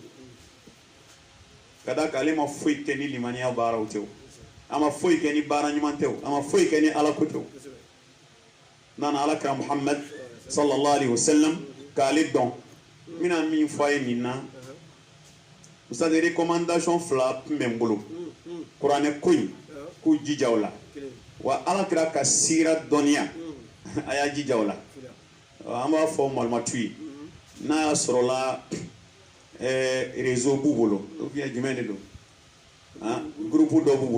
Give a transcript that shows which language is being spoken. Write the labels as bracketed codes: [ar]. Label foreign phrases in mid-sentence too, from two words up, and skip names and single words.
[bm] ka da k'ale ma foyi kɛ ni limaniya baaraw tɛ o a ma foyi kɛ ni baara ɲuman tɛ o a ma foyi kɛ ni ala ko tɛ o nana ala kira muhammad [ar] صلى الله عليه وسلم [bm] k'ale dɔn n bɛna min fɔ a ye nin na ustaz recommandation fila tun bɛ n bolo kuranɛ ko in k'u jija o la wa ala kira ka sira dɔnniya a y'a jija o la an b'a fɔ malimatu ye n'a y'a sɔrɔla réseau b'u bolo jumɛn de don groupe dɔ b'u